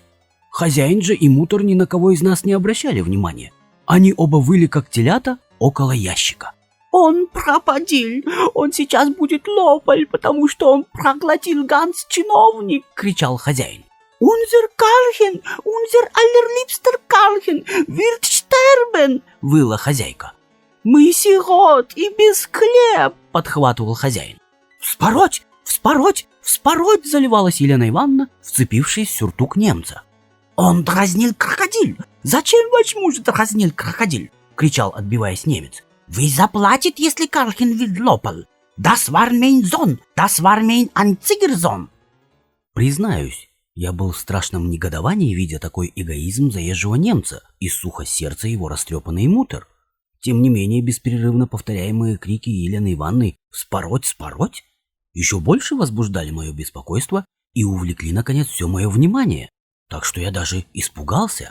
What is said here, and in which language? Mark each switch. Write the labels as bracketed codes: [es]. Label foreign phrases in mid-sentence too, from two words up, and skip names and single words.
[ru] Хозяин же и мутр ни на кого из нас не обращали внимания. Они оба выли, как телята, около ящика. Он пропадил, он сейчас будет лопаль, потому что он проглотил Ганс-чиновник, кричал хозяин. [de] «Unser Karlchen, unser allerliebster Karlchen, wird sterben!» — [ru] выла хозяйка. «Мы сирот и без хлеб!» — подхватывал хозяин. «Вспороть! Вспороть! Вспороть!» — заливалась Елена Ивановна, вцепившись в сюртук немца. «Он дразнил крокодил! Зачем ваш муж дразнил крокодил?» — кричал, отбиваясь немец. «Вы заплатите, если Карлхен wird лопал! [de] Das war mein Sohn! Das war mein einziger Sohn!» [ru] Признаюсь, я был в страшном негодовании, видя такой эгоизм заезжего немца и сухо сердца его растрепанный мутр. Тем не менее, бесперерывно повторяемые крики Елены Ивановны «Вспороть! Вспороть!» еще больше возбуждали мое беспокойство и увлекли, наконец, все мое внимание, так что я даже испугался.